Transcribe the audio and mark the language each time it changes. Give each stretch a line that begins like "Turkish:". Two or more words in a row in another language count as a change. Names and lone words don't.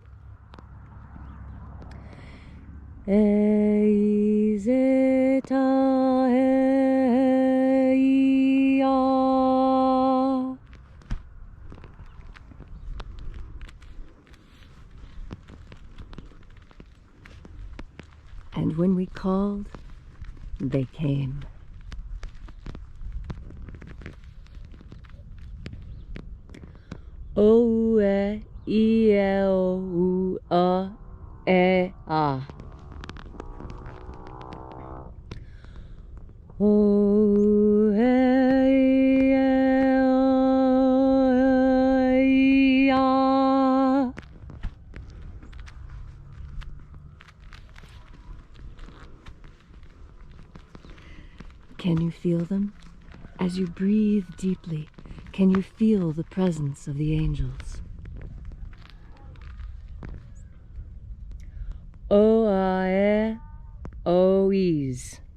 English: Eizetai Ea. And when we called, they came. O-E-I-E-O-U-A-E-A. O-E-I-E-O-U-A. Can you feel them? As you breathe deeply, can you feel the presence of the angels? O-I-E, O-E's.